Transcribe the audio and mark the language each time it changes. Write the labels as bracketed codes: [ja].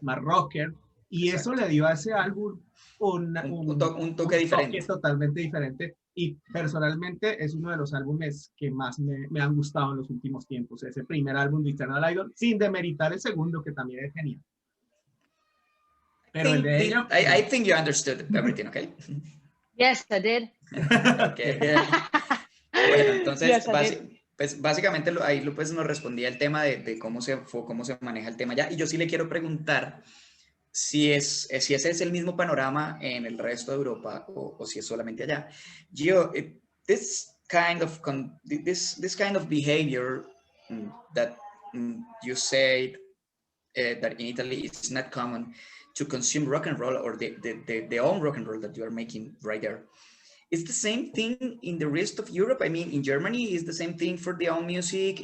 [es] Más rocker, y Exacto. eso le dio a ese álbum un toque diferente. Toque totalmente diferente, y personalmente es uno de los álbumes que más me han gustado en los últimos tiempos, ese primer álbum de Eternal Idol, sin demeritar el segundo, que también es genial. Pero el de ella... [en] I think you understood everything, okay? Yes, I did. [es] Okay. Bueno, entonces, [en] Yes, [es] pues básicamente ahí pues nos respondía el tema de cómo se maneja el tema ya. Y yo sí le quiero preguntar si ese es el mismo panorama en el resto de Europa o si es solamente allá. [en] Gio, this kind of behavior that you say that in Italy it's not common to consume rock and roll, or the own rock and roll that you are making right there. It's the same thing in the rest of Europe. I mean, in Germany, is the same thing for the own music.